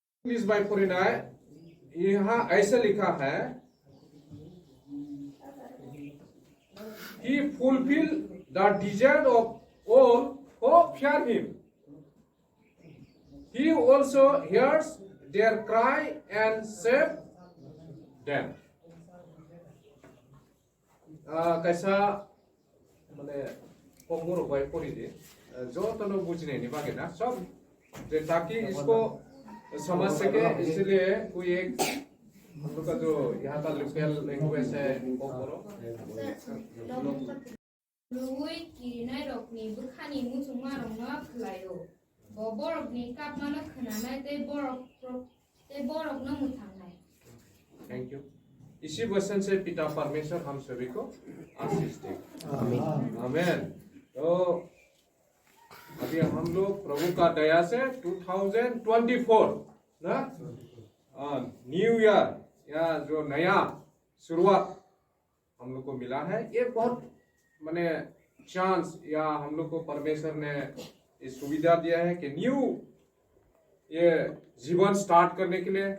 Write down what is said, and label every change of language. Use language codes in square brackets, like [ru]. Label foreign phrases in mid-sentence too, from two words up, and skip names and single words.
[brx] इंग्लिश बाय परिणाय [hi] यहाँ ऐसे लिखा है [en] He fulfill the desire of all who fear him. He also hears their cry and save them. [hi] कैसा माने कमर बाय पढ़ी दे जो तनो बुझने नहीं बाकी ना सब ताकि इसको समझ सके इसलिए कोई एक हम लोग का जो यहाँ का [en] local language [hi] है वो करो [brx] लुई किरिनाय रकनि बुखानि मुसुमा रंगा खलायो बरफनि कापमानो खोनानाय ते बरफ न मुथांनाय। [en] Thank you. [hi] इसी वचन से पिता परमेश्वर हम सभी को आशीष दे। आमीन आमीन। तो अभी हम लोग प्रभु का दया से 2024 ना [en] New Year [hi] या जो नया शुरुआत हम लोग को मिला है, ये बहुत माने चांस या हम लोग को परमेश्वर ने ये सुविधा दिया है कि न्यू ये जीवन स्टार्ट करने के लिए।